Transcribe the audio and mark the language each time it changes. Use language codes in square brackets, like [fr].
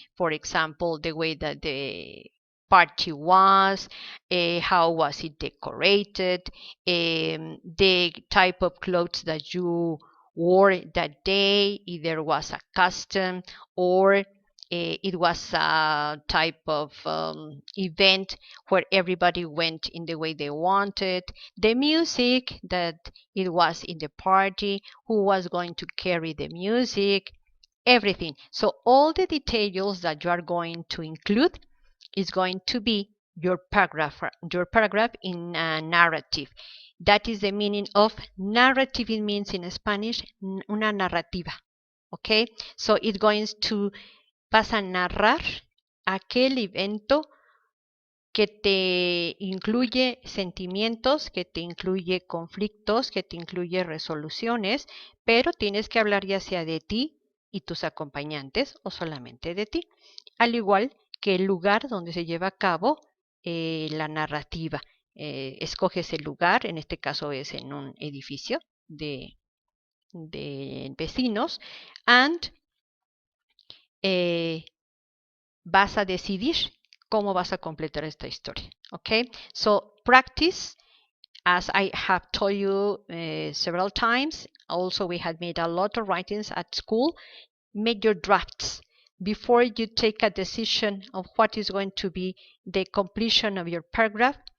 [en] For example, the way that the party was, how was it decorated, the type of clothes that you wore that day, if there was a custom or it was a type of event where everybody went in the way they wanted, the music that it was in the party, who was going to carry the music, everything. So all the details that you are going to include is going to be your paragraph in a narrative. That is the meaning of narrative. It means in Spanish [es] una narrativa. [en] Okay, so it's going to [es] vas a narrar aquel evento que te incluye sentimientos, que te incluye conflictos, que te incluye resoluciones, pero tienes que hablar ya sea de ti y tus acompañantes o solamente de ti, al igual que el lugar donde se lleva a cabo la narrativa. Escoges el lugar, en este caso es en un edificio de vecinos, and vas a decidir cómo vas a completar esta historia. [en] Okay, so practice, as I have told you several times. Also, we had made a lot of writings at school. Make your drafts before you take a decision of what is going to be the completion of your paragraph.